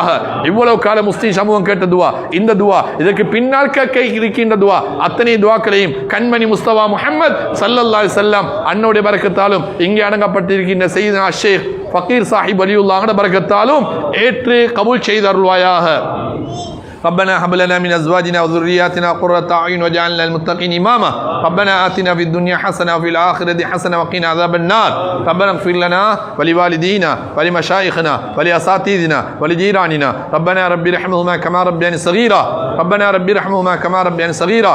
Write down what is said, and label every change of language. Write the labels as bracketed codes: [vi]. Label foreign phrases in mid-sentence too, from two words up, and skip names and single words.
[ta] இவ்வளவு கால முஸ்லிம் சமூகம் கேட்ட துஆ, இந்த துஆ, இதற்கு பின்னால் கேட்க இருக்கின்ற துஆ, அத்தனை துஆக்களையும் கண்மணி முஸ்தபா முஹம்மது [ar] صلى الله عليه وسلم [ta] அன்னோடைய பரக்கத்தாலும் இங்கே அடங்கப்பட்டிருக்கின்ற சையதுனா ஷேக் ஃபகீர் சாஹிப் வலியுல்லாஹ்வுடைய பரக்கத்தாலும் ஏற்று கபூல் செய்தருள்வாயாக. [ar] ربنا هب لنا من ازواجنا وذرياتنا قرة اعين واجعلنا للمتقين اماما. ربنا آتنا في الدنيا حسنه وفي الاخره حسنه وقنا عذاب النار. ربنا اغفر لنا ولوالدينا ولمشايخنا ولاساتذتنا ولجيراننا. ربنا رب ارحمهما كما ربياني صغيرا. ربنا رب ارحمهما كما ربياني صغيرا.